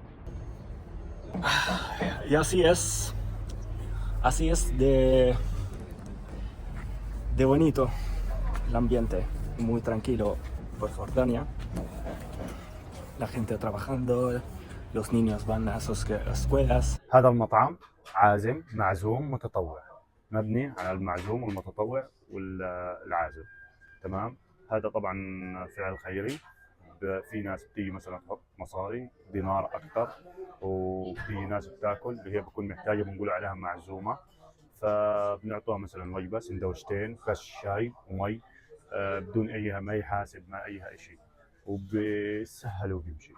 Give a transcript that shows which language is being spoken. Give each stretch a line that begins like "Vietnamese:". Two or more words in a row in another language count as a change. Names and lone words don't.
Spanish: Y así es de bonito el ambiente, muy tranquilo por Jordania. La gente trabajando, los niños van a sus escuelas.
Arabic: هذا المطعم عازم معزوم متطوع مبني على المعزوم والمتطوع والعازم تمام. هذا طبعا فعل خيري، في ناس بتيجي مثلا تحط مصاري دينار اكثر، وفي ناس بتاكل اللي هي بتكون محتاجه بنقول عليها معزومه، فبنعطوها مثلا وجبه سندوتشتين بس شاي ومي، بدون اي ما يحاسب ما اي شيء، وبسهل وبيمشي.